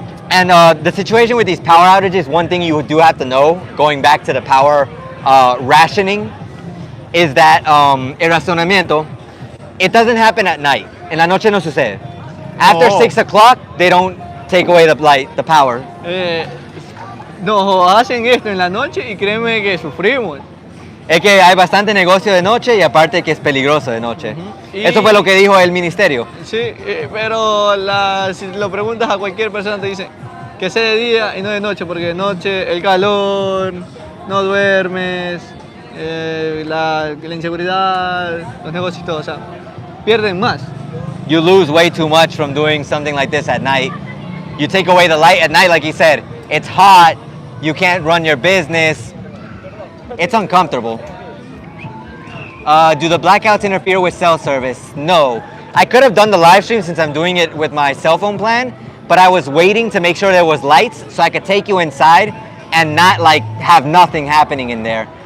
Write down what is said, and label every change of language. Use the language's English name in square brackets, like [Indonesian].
[English] And the situation with these power outages, one thing you do have to know, going back to the power rationing, is that el racionamiento, it doesn't happen at night. [Spanish] En la noche no sucede. [English] After 6 o'clock, they don't take away the power. [Spanish] Nos hacen esto en la noche y créeme que sufrimos. Es que hay bastante negocio de noche y aparte que es peligroso de noche. Eso fue lo que dijo el ministerio. Sí, pero si lo preguntas a cualquier persona te dicen que sea de día y no de noche, porque de noche el calor, no duermes, la inseguridad, los negocios y todo, o sea, pierden más. [English] You lose way too much from doing something like this at night. You take away the light at night, like he said, it's hot, you can't run your business. It's uncomfortable. Do the blackouts interfere with cell service? No. I could have done the live stream since I'm doing it with my cell phone plan, but I was waiting to make sure there was lights so I could take you inside and not like have nothing happening in there.